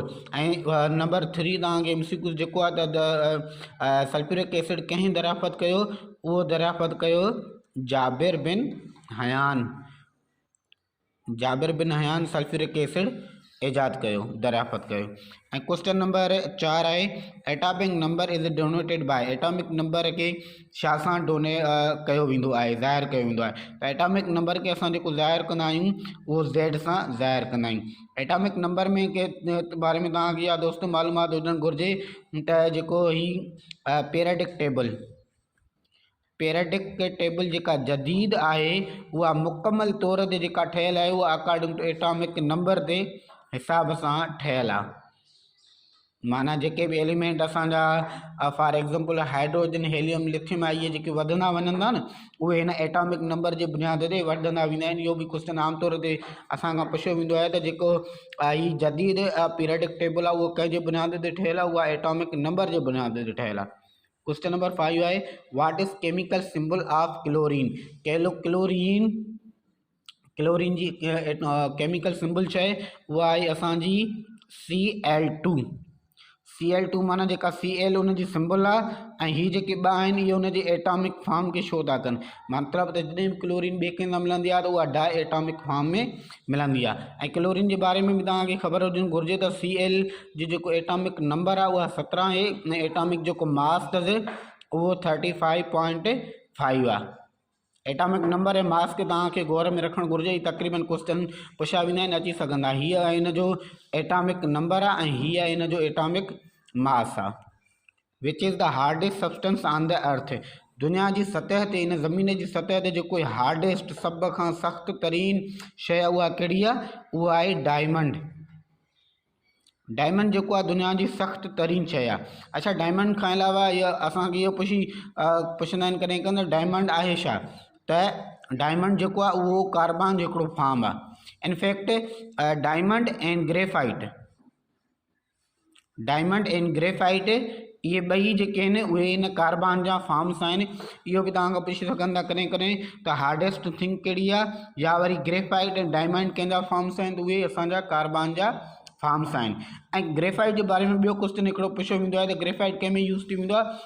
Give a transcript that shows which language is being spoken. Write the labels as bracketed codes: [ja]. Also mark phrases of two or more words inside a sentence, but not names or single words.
[sd] ऐं नंबर 3 तव्हांखे MCQ जेको आहे त [en] sulfuric acid [sd] कंहिं दरियाफ़त कयो। उहो दरियाफ़त कयो जाबिर बिन हयान। जाबिर बिन हयान [en] sulfuric acid [sd] ईजाद कयो, दरियाफ़त कयो। [en] ऐं question number 4 आहे atomic number is donated by. atomic number [sd] के छा सां कयो वेंदो आहे, ज़ाहिर कयो वेंदो आहे। त [en] atomic number [sd] के असां जेको ज़ाहिर कंदा आहियूं उहो Z सां ज़ाहिर कंदा आहियूं। [en] atomic number [sd] में के बारे में तव्हांखे इहा दोस्त मालूमात हुजणु घुरिजे त जेको [en] periodic table [sd] जेका जदीद आहे उहा मुकमल तौर ते जेका ठहियलु आहे उहा [en] according to atomic number [sd] जे हिसाब सां ठहियलु आहे। माना जेके भी एलिमेंट असांजा [en] for example hydrogen, helium, lithium [sd] आहे, इहे जेके वधंदा वञनि था न उहे हिन [en] atomic number [sd] जे बुनियाद ते वधंदा वेंदा आहिनि। इहो बि क्वेश्चन आम तौर ते असांखां पुछियो वेंदो आहे त जेको ही जदीद [en] periodic table [sd] आहे उहो कंहिंजे बुनियाद ते ठहियलु आहे, उहा [en] atomic number [sd] जे बुनियाद ते ठहियलु आहे। [en] question number 5 है what is chemical symbol of chlorine. [sd] क्लोरीन जी [en] chemical symbol [sd] छा आहे उहा आहे असांजी Cl2 माना जेका Cl उनजी सिंबल आहे ऐं ही जेके ॿ आहिनि इहे उनजे [en] atomic form [sd] खे शो था कनि। मतिलबु त जॾहिं बि क्लोरीन ॿिए कंहिं सां मिलंदी आहे त उहा [en] diatomic form [sd] में मिलंदी आहे। ऐं क्लोरीन जे बारे में बि तव्हांखे ख़बर हुजणु घुरिजे त Cl जो जेको [en] atomic number [sd] आहे उहा 17 आहे ऐं एटॉमिक जेको मास अथसि उहो 35.5 आहे। [en] atomic number [sd] ऐं मास खे तव्हांखे गौर में रखणु घुरिजे। ही तक़रीबन क्वेश्चन पुछिया वेंदा आहिनि, अची सघंदा। हीअ आहे हिन जो [en] atomic number [sd] आहे ऐं हीअ आहे हिन जो [en] atomic mass [sd] आहे। [en] which is the hardest substance on the earth. [sd] दुनिया जी सतह ते, इन ज़मीन जी सतह ते जेको हार्डेस्ट सभ खां सख़्तु तरीन शइ उहा कहिड़ी आहे? उहा आहे डायमंड। डायमंड जेको आहे दुनिया जी सख़्तु तरीन शइ आहे। अच्छा, डायमंड खां अलावा इहा असांखे इहो पुछंदा आहिनि कॾहिं कॾहिं डायमंड आहे छा? त डायमंड जेको आहे उहो कार्बन जो हिकिड़ो फॉर्म आहे। [en] in fact diamond and graphite, diamond and graphite [sd] इहे ॿई जेके आहिनि उहे इन कार्बन जा फॉर्म्स आहिनि। इहो बि तव्हां खां पुछी सघंदा कॾहिं कॾहिं त [en] hardest thing [sd] कहिड़ी आहे, या वरी ग्रेफाइट ऐं डायमंड कंहिंजा फॉर्म्स आहिनि, त उहे असांजा कार्बन जा फॉर्म्स आहिनि। ऐं ग्रेफाइट जे बारे में ॿियो क्वेश्चन हिकिड़ो पुछियो वेंदो आहे त ग्रेफाइट कंहिंमें यूज़ थी वेंदो आहे?